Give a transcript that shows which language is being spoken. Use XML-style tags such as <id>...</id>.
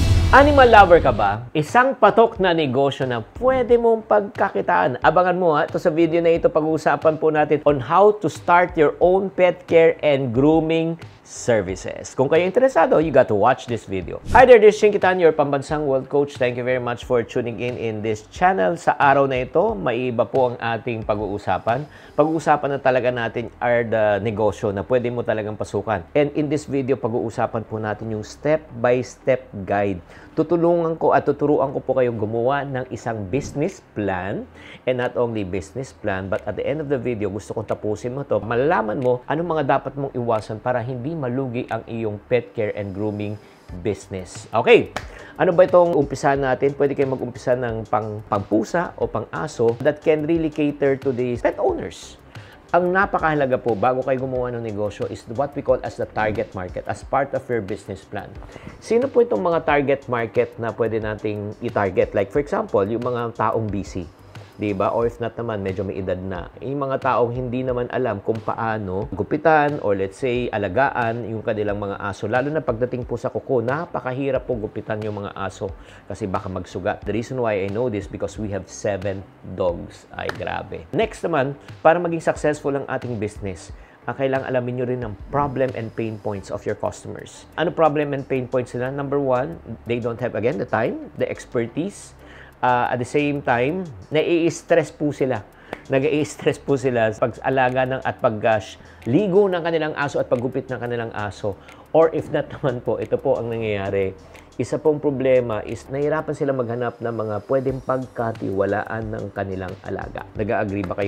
<tl>Animal lover ka ba? Isang patok na negosyo na pwede mong pagkakitaan. Abangan mo ha, ito sa video na ito pag-uusapan po natin</tl> <en>on how to start your own pet care and grooming services.</en> <tl>Kung kayo interesado,</tl> <en>you got to watch this video. Hi there, this is Shing Kitan, your pambansang world coach. Thank you very much for tuning in this channel.</en> <tl>Sa araw na ito, maiiba po ang ating pag-uusapan. Pag-uusapan na talaga natin are the negosyo na pwede mo talagang pasukan.</tl> <en>And in this video,</en> <tl>pag-uusapan po natin yung step-by-step guide. Tutulungan ko at tuturuan ko po kayong gumawa ng isang business plan,</tl> <en>and not only business plan, but at the end of the video,</en> <tl>gusto kong tapusin mo to. Malalaman mo anong mga dapat mong iwasan para hindi malugi ang iyong pet care and grooming business. Okay, ano ba itong umpisahan natin? Pwede kayong mag-umpisa ng pangpusa o pang-aso</tl> <en>that can really cater to the pet owners.</en> <tl>Ang napakahalaga po bago kayo gumawa ng negosyo</tl> <en>is what we call as the target market as part of your business plan.</en> <tl>Sino po itong mga target market na pwede nating i-target?</tl> <en>Like for example,</en> <tl>yung mga taong busy. Diba? Or if not naman, medyo may edad na. Yung mga taong hindi naman alam kung paano gupitan</tl> <en>or let's say</en> <tl>alagaan yung kanilang mga aso. Lalo na pagdating po sa kuko, napakahirap po gupitan yung mga aso kasi baka magsugat.</tl> <en>The reason why I know this because we have 7 dogs.</en> <tl>Ay, grabe. Next naman, para maging successful ang ating business, kailangan alamin nyo rin ang</tl> <en>problem and pain points of your customers.</en> <tl>Ano problem and pain points nila?</tl> <en>Number 1, they don't have, again, the time, the expertise. At the same time,</en> <tl>nai-stress po sila. Nag-i-stress po sila sa pag-alaga ng at pag-ligo ng kanilang aso at paggupit ng kanilang aso.</tl> <en>Or if not</en> <tl>naman po, ito po ang nangyayari. Isa pong problema is nahihirapan sila maghanap ng mga pwedeng pagkatiwalaan ng kanilang alaga. Nag-agree ba kayo?</tl>